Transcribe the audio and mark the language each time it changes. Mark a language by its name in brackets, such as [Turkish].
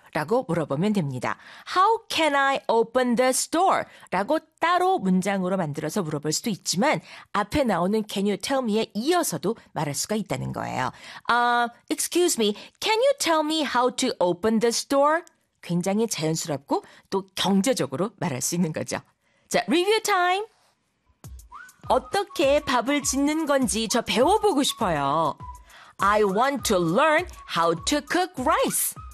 [Korean] 라고 물어보면 됩니다. [English] How can I open this door? [Korean] 라고 따로 문장으로 만들어서 물어볼 수도 있지만 앞에 나오는 [English] can you tell me [Korean] 에 이어서도 말할 수가 있다는 거예요. [English] Excuse me, can you tell me how to open this door? [Korean] 굉장히 자연스럽고 또 경제적으로 말할 수 있는 거죠. [English] 자, review time! [Korean] 어떻게 밥을 짓는 건지 저 배워보고 싶어요. [English] I want to learn how to cook rice.